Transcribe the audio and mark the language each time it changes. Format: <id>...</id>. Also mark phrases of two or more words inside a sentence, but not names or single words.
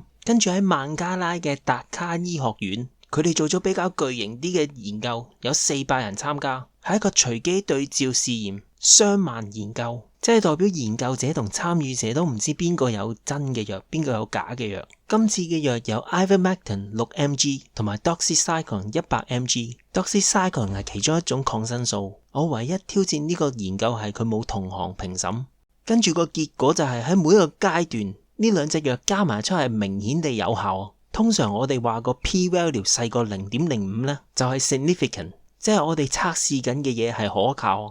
<yue>跟住喺孟加拉嘅達卡醫學院，佢哋做咗比較巨型啲嘅研究，有400人參加，係一個隨機對照試驗，雙盲研究，即係代表研究者同參與者都唔知邊個有真嘅藥，邊個有假嘅藥。今次嘅藥有 Ivermectin 6mg 同埋 Doxycycline 100mg。Doxycycline 係其中一種抗生素。我唯一挑戰呢個研究係佢冇同行評審。跟住個結果就係喺每一個階段，呢兩隻藥加埋出係明顯地有效。通常我哋話個 P-value 細過 0.05 呢，就係 significant， 即係我哋測試緊嘅嘢係可靠。</yue>